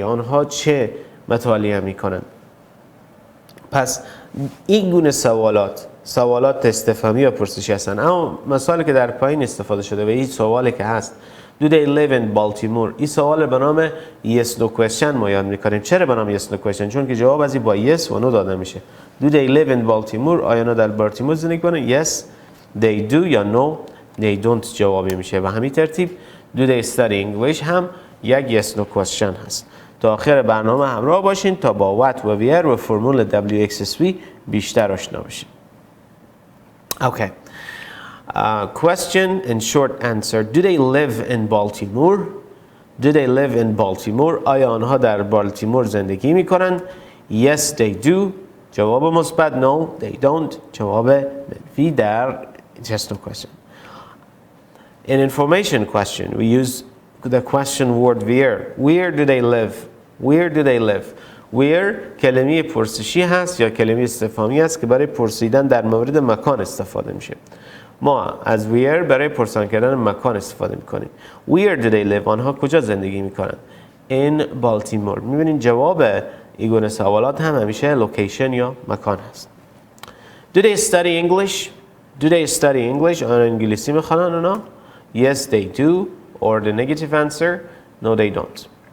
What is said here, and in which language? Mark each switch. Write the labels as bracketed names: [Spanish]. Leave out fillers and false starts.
[Persian] آنها چه مطالعه میکنن؟ پس این گونه سوالات استفهامی یا پرسشی هستن. اما مثالی که در پایین استفاده شده و این سوالی که هست [English] Do they live in Baltimore؟ [Persian] این سوال به نام [English] yes no question [Persian] ما یاد میکنیم. چرا به نام [English] yes no question؟ [Persian] چون که جواب از این با yes و no داده میشه. [English] Do they live in Baltimore؟ [Persian] آیا نه در بالتیمور زندگی کنن؟ [English] Yes they do یا no they don't [Persian] جوابی میشه. و همین ترتیب [English] Do they study English هم یک yes no question هست. [Persian] تا آخر برنامه همراه باشین تا با what و where و فرمول WXSV بیشتر آشنا بشین. [English] Okay. Question and short answer. Do they live in Baltimore? Do they live in Baltimore? [Persian] آیا آنها در بالتیمور زندگی میکنن؟ [English] Yes they do. [Persian] جواب مثبت. [English] No they don't. [Persian] جواب منفی در [English] just no question. In information question, we use the question word where. Where do they live? Where do they live? [Persian] Where کلمه پرسشی هست یا کلمه استفهامی هست که برای پرسیدن در مورد مکان استفاده میشه. ما از where برای پرسان کردن مکان استفاده میکنیم. [English] Where do they live? [Persian] آنها کجا زندگی میکنن؟ [English] In Baltimore. [Persian] میبینین جواب این گونه سوالات هم همیشه location یا مکان هست. [English] Do they study English? Do they study English? [Persian] آنها انگلیسی میخوانن اونا؟ [English] Yes they do. Or the negative answer, no they don't.